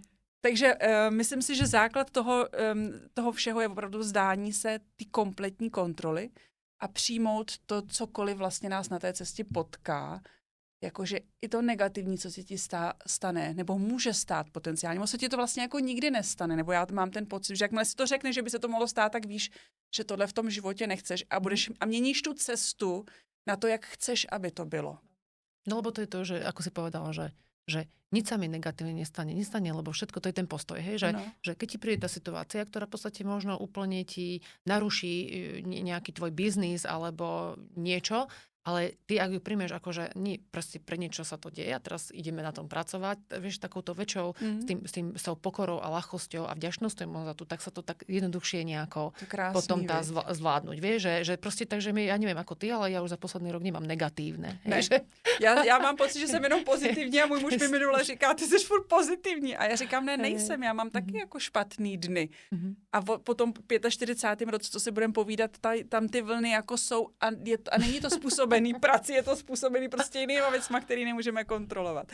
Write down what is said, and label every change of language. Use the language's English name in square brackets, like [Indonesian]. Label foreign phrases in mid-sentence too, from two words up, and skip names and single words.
[Czech] Takže myslím si, že základ toho všeho je opravdu vzdání se ty kompletní kontroly a přijmout to, cokoliv vlastně nás na té cestě potká, jakože i to negativní, co se ti stane, nebo může stát potenciálně. Možná se ti to vlastně jako nikdy nestane, nebo já mám ten pocit, že jakmile si to řekneš, že by se to mohlo stát, tak víš, že tohle v tom životě nechceš a měníš tu cestu na to, jak chceš, aby to bylo. [Slovak] No lebo to je to, že ako si povedala, že nič sa mi negatívne nestane, lebo všetko to je ten postoj, hej? Že keď ti príde tá situácia, ktorá v podstate možno úplne ti naruší nejaký tvoj biznis alebo niečo, ale ty, ak ju príjmeš akože proste pre niečo sa to deje a teraz ideme na tom pracovať, vieš, takouto väčšou, s tou pokorou a ľahkosťou a vďačnosťou za to, tak sa to tak jednoduchšie nejako potom dá zvládnuť. Vieš, že proste tak, že ja neviem ako ty, ale ja už za posledný rok nemám negatívne. [Czech] Ne. Já mám pocit, že jsem jenom pozitivní a můj muž mi minule říká, ty jsi furt pozitivní. A já říkám, ne, nejsem, já mám taky jako špatný dny. A po tom 45. roce, co si budeme povídat, tam ty vlny jako jsou a není to způsobený prací, je to způsobený prostě jinýma věcma, který nemůžeme kontrolovat.